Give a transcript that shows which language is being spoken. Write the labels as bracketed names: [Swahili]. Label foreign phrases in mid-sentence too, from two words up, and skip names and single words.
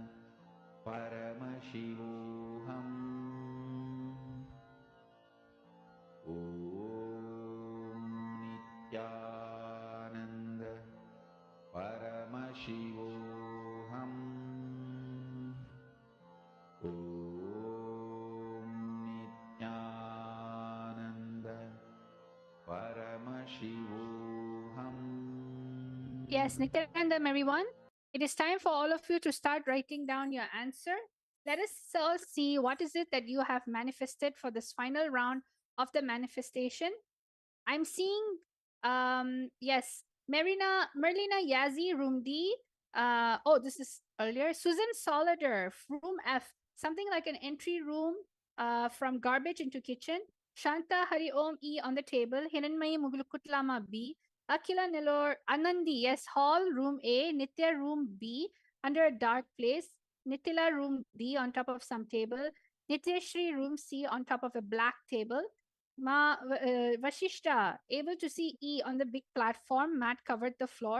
[Sanskrit] परमशिवोऽहम् ॐ नित्यानन्द परमशिवोऽहम् ॐ नित्यानन्द परमशिवोऽहम् [English] Yes, Nithyanandam, everyone. It is time for all of you to start writing down your answer. Let us all see what is it that you have manifested for this final round of the manifestation. I'm seeing, yes, Merlina Yazi, room D. Oh, this is earlier. Susan Solider, room F, something like an entry room from garbage into kitchen. Shanta Hari Om E on the table. Hiranmayi Mugulukutlama B. Akila Nilor Anandi, yes, hall, room A. Nitya, room B, under a dark place. Nitila, room D, on top of some table. Nityashri, room C, on top of a black table. Vashishta, able to see E on the big platform, mat covered the floor.